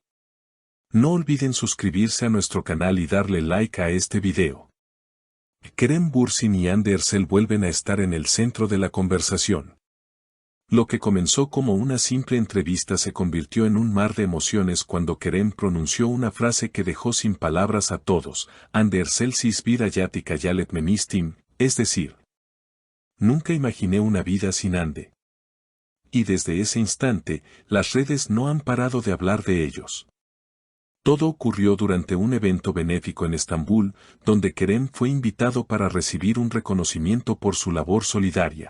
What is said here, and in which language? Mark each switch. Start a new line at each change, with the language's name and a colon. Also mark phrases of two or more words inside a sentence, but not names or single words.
Spanish: No olviden suscribirse a nuestro canal y darle like a este video. Kerem Bürsin y Hande Erçel vuelven a estar en el centro de la conversación. Lo que comenzó como una simple entrevista se convirtió en un mar de emociones cuando Kerem pronunció una frase que dejó sin palabras a todos:
Turkish: Hande Erçel siz bir hayat hayal etmemiştim,
Spanish: es decir, nunca imaginé una vida sin Hande. Y desde ese instante, las redes no han parado de hablar de ellos. Todo ocurrió durante un evento benéfico en Estambul, donde Kerem fue invitado para recibir un reconocimiento por su labor solidaria.